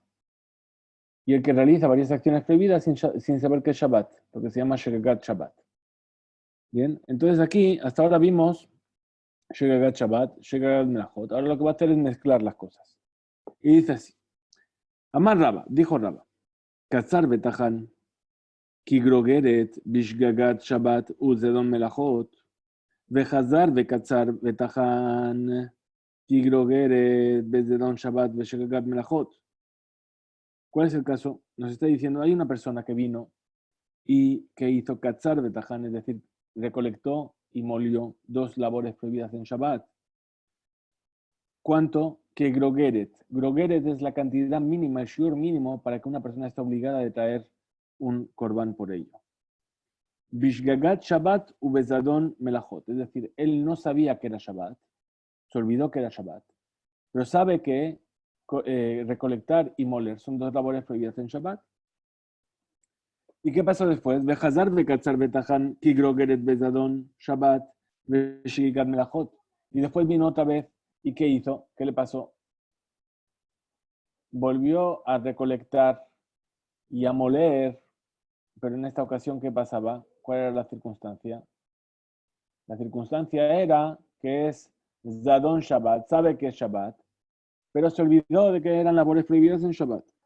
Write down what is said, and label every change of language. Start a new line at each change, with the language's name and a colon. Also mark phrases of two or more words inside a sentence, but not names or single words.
Spanish: Y el que realiza varias acciones prohibidas sin saber que es Shabbat, lo que se llama
Hebrew: שגגת שבת.
Spanish: Bien, entonces aquí hasta ahora vimos
Hebrew: שגגת שבת, שגגת מלאכות.
Spanish: Ahora lo que va a hacer es mezclar las cosas. Y dice así:
Aramaic: אמר רבא,
Spanish: dijo Raba,
Hebrew: קצר בטחן, כי גרוגרת בשגגת שבת וזדון מלאכות, וחזר וקצר וטחן, כי גרוגרת בזדון שבת ושגגת מלאכות.
Spanish: ¿Cuál es el caso? Nos está diciendo, hay una persona que vino y que hizo
Hebrew: קצר בטחן,
Spanish: es decir, recolectó y molió dos labores prohibidas en Shabbat. ¿Cuánto? Que grogeret. Grogeret es la cantidad mínima, el shiur mínimo para que una persona esté obligada a traer un corbán por ello.
Hebrew: בשגגת שבת ובזדון מלאכות.
Spanish: Es decir, él no sabía que era Shabbat, se olvidó que era Shabbat, pero sabe que recolectar y moler son dos labores prohibidas en Shabbat. ¿Y qué pasó después?
Hebrew: בחזר בקצר בטחן כגרוגרת בזדון שבת בשגגת מלאכות.
Spanish: Y después vino otra vez. ¿Y qué hizo? ¿Qué le pasó? Volvió a recolectar y a moler, pero en esta ocasión, ¿qué pasaba? ¿Cuál era la circunstancia? La circunstancia era que es
Hebrew: זדון שבת,
Spanish: sabe que es Shabbat, pero se olvidó de que eran labores prohibidas en Shabbat.